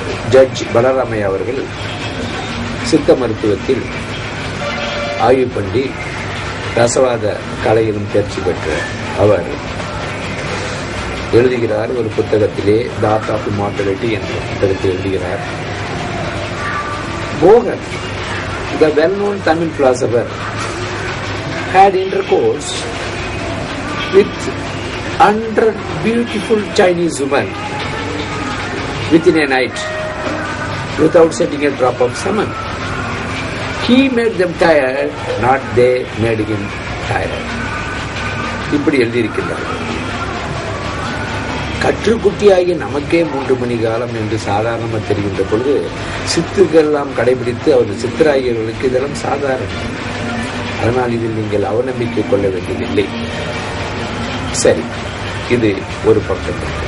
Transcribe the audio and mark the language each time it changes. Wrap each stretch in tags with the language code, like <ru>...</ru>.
<ta>Judge பலராமையா அவர்கள் சித்த மருத்துவத்தில் ஆய்வு பண்ணி ரசவாத கலையிலும் தேர்ச்சி பெற்ற அவர் எழுதுகிறார். ஒரு புத்தகத்திலே த ஆர்ட் ஆஃப் இம்மார்டாலிட்டி என்ற புத்தகத்தில் எழுதுகிறார்.</ta> <en>Bogan, the well-known Tamil philosopher, had intercourse with 100 beautiful Chinese women within a night without setting a drop of semen. He made them tired, not they made him tired.</en> <ta>இப்படி எழுதியிருக்கிறார். கற்றுக்குட்டியாகிய நமக்கே 3 மணி காலம் என்று சாதாரணமாக தெரிகின்ற பொழுது சித்துக்கள் எல்லாம் கடைபிடித்து அவர்கள் சித்தராகியவர்களுக்கு இதெல்லாம் சாதாரணம். அதனால் இதில் நீங்கள் அவநம்பிக்கை கொள்ள வேண்டியதில்லை. சரி, இது ஒரு பக்கம்.</ta>